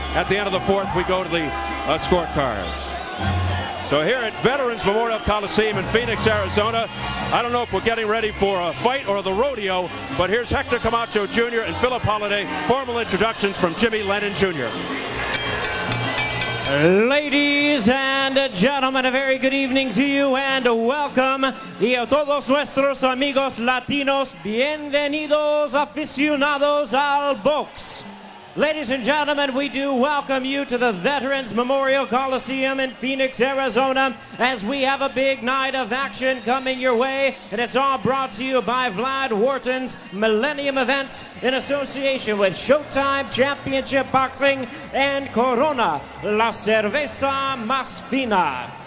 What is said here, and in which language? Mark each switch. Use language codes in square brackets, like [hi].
[en] At the end of the 4th, we go to the scorecards. So here at Veterans Memorial Coliseum in Phoenix, Arizona, I don't know if we're getting ready for a fight or the rodeo, but here's Hector Camacho Jr. and Philip Holiday. Formal introductions from Jimmy Lennon Jr. Ladies and gentlemen, a very good evening to you and welcome. [es] Y a todos nuestros amigos latinos, bienvenidos aficionados al box. [en] Ladies and gentlemen, we do welcome you to the Veterans Memorial Coliseum in Phoenix, Arizona, as we have a big night of action coming your way, and it's all brought to you by Vlad Wharton's Millennium Events in association with Showtime Championship Boxing and Corona, [es] La Cerveza Más Fina.